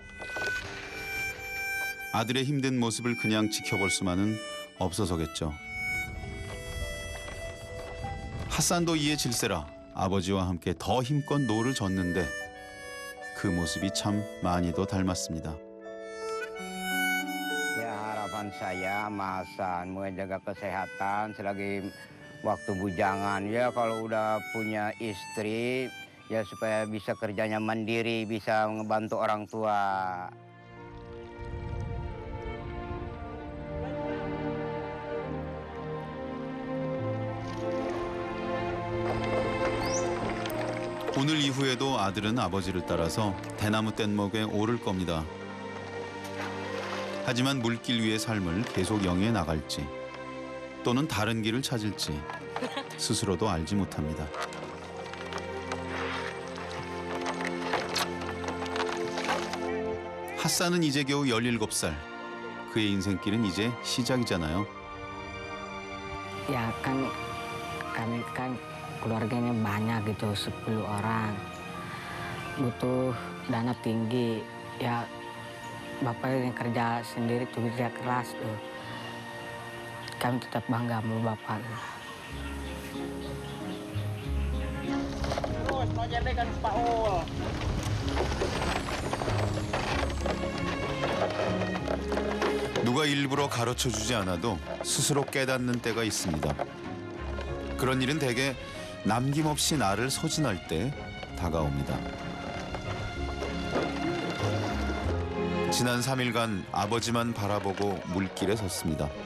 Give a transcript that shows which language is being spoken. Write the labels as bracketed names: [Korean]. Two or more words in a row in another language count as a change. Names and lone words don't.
[Korean] 아들의 힘든 모습을 그냥 지켜볼 수만은 없어서겠죠. 핫산도 이에 질세라 아버지와 함께 더 힘껏 노를 젓는데 그 모습이 참 많이도 닮았습니다. [Indonesian] Ya harapan saya Mas Hasan menjaga kesehatan selagi waktu bujangan. Ya kalau udah punya istri, ya supaya bisa kerjanya mandiri, bisa ngebantu orang tua. [Korean] 오늘 이후에도 아들은 아버지를 따라서 대나무 뗏목에 오를 겁니다. 하지만 물길 위의 삶을 계속 영위해 나갈지 또는 다른 길을 찾을지 스스로도 알지 못합니다. 핫산은 이제 겨우 17살. 그의 인생길은 이제 시작이잖아요. [Indonesian] Ya kan kami kan keluarganya banyak gitu, 10 orang. Butuh dana tinggi. Ya bapak yang kerja sendiri tuh kerja keras tuh. Kami tetap bangga sama bapak. Terus mau kan Paul. [Korean] 누가 일부러 가르쳐주지 않아도 스스로 깨닫는 때가 있습니다. 그런 일은 대개 남김없이 나를 소진할 때 다가옵니다. 지난 3일간 아버지만 바라보고 물길에 섰습니다.